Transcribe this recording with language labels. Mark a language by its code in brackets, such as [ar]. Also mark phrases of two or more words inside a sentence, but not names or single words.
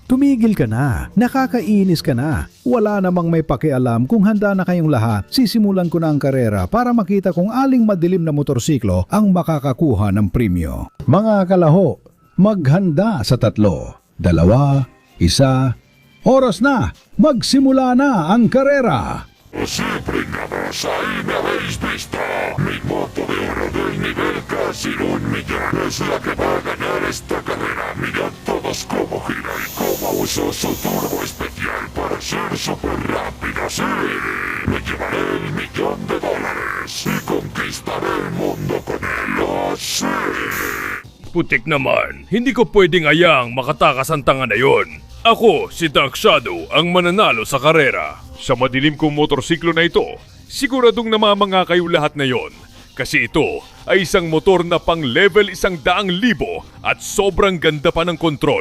[tl] Tumigil ka na, nakakainis ka na. Wala namang may pakialam kung handa na kayong lahat. Sisimulan ko na ang karera para makita kung aling madilim na motorsiklo ang makakakuha ng premyo. Mga kalaho, maghanda sa 3, 2, 1. Oras na! Magsimula na ang karera! [es] Siempre nada ahí me habéis visto. Mi moto de oro del nivel casi 1,000,000 es la que va a ganar esta carrera. Mirad todos cómo gira y cómo uso su turbo especial para ser súper rápida. Sí, me llevaré el $1,000,000 y conquistaré el mundo con él. ¡Oh, sí! [tl] Putik naman, hindi ko pwedeng ayaang makatakas ang tanga na yon. Ako, si Dark Shadow, ang mananalo sa karera. Sa madilim kong motorsiklo na ito, siguradong namamanga kayo lahat na yon. Kasi ito ay isang motor na pang level 100,000 at sobrang ganda pa ng kontrol.